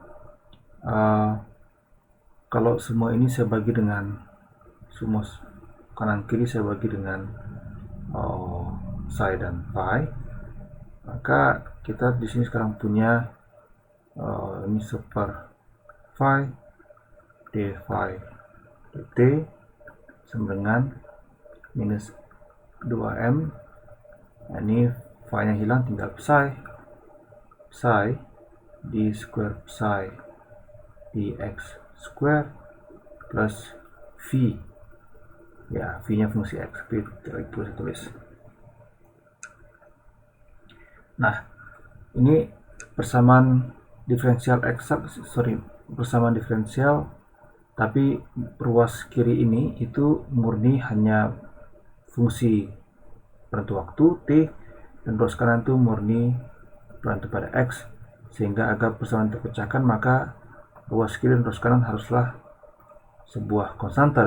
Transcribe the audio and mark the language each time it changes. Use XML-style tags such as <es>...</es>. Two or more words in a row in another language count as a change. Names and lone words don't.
<id>kalau semua ini saya bagi dengan semua kanan kiri saya bagi dengan psi dan phi, maka kita di sini sekarang punya ini super phi d phi dt sama dengan minus 2m. Nah, ini phi nya hilang, tinggal psi</id> <en>d square psi dx square plus v,</en> <id>ya v nya fungsi x, tapi tidak perlu tulis. Nah, ini persamaan diferensial persamaan diferensial, tapi ruas kiri ini itu murni hanya fungsi berbentuk waktu t, dan ruas kanan itu murni berbentuk pada x, sehingga agar persamaan terpecahkan maka ruas kiri dan ruas kanan haruslah sebuah konstanta.</id>